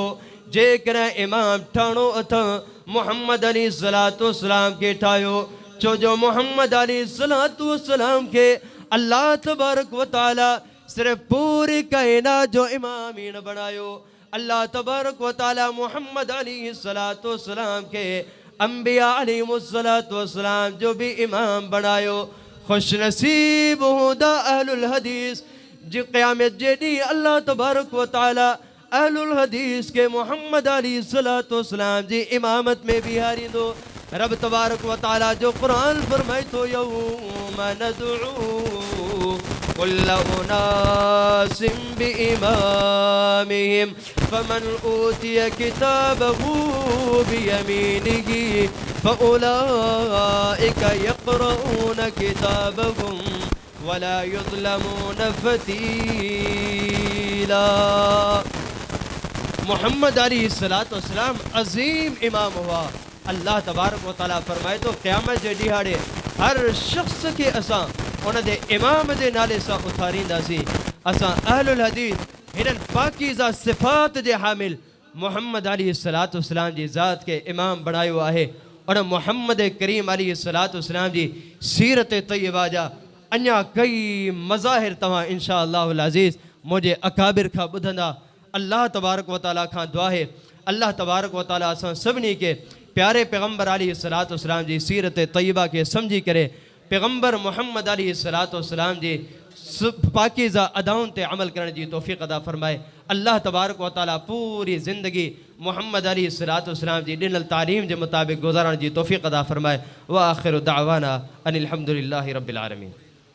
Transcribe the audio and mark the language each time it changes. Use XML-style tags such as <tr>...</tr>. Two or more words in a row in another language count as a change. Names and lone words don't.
<sd>जेकॾहिं इमाम ठाणो अथव मोहम्मद अलैहिस्सलाम खे ठाहियो, छो जो मोहम्मद अलैहिस्सलाम के</sd> <ar>الله تبارك وتعالى</ar> <sd>सिर्फ पूरी कायनात जो इमाम ही न बनायो।</sd> <ar>الله تبارك وتعالى</ar> <sd>मोहम्मद अलैहिस्सलाम के अंबिया अलैहिस्सलाम जो भी इमाम बनायो। खुश नसीब हूंदा अहलुल हदीस जी क़यामत जे ॾींहुं</sd> <ar>الله تبارك وتعالى</ar> <sd>अहलुल हदीस के मोहम्मद अलैहिस्सलाम जी इमामत में बिहारींदो।</sd> <ar>رب تبارك وتعالى</ar> <sd>जो कुरान फरमाए तो</sd> <ar>يوم ندعو كل أناس بإمامهم فمن أوتي كتابه بيمينه فأولئك يقرءون كتابهم ولا يظلمون فتيلا.</ar> <sd>मोहम्मद अलैहिस्सलाम अजीम इमाम हुआ।</sd> <ar>الله تبارك وتعالى</ar> <sd>फरमाए तो क़यामत जे ॾिहाड़े हर शख्स के असां उन जे इमाम जे नाले सां उथारींदासीं। असां अहलुल हदीस हिननि पाकीज़ा सिफ़ात जे हामिल मोहम्मद अलैहिस्सलाम जी ज़ात के इमाम बणायो आहे। और मोहम्मद करीम अलैहिस्सलाम जी सीरत तय्यबा जा अञा कई मज़ाहिर तव्हां</sd> <ar>إن شاء الله العزيز</ar> <sd>मुझे अकाबिर खां ॿुधंदा।</sd> <ar>الله تبارك وتعالى</ar> <sd>खां दुआ है</sd> <ar>الله تبارك وتعالى</ar> <sd>असां सभिनी के प्यारे पैगम्बर अलैहिस्सलाम जी सीरत तय्यबा के समझी करे पैगम्बर मोहम्मद अलैहिस्सलाम जी पाकीज़ा अदाउन ते अमल करण जी तौफ़ीक़ अदा फरमाए।</sd> <ar>الله تبارك وتعالى</ar> <sd>पूरी ज़िंदगी मोहम्मद अलैहिस्सलाम जी ॾिनल तालीम के मुताबिक़ गुज़ारण जी तौफ़ीक़ अदा फरमाए।</sd> <ar>وآخر دعوانا أن الحمد لله رب العالمين.</ar>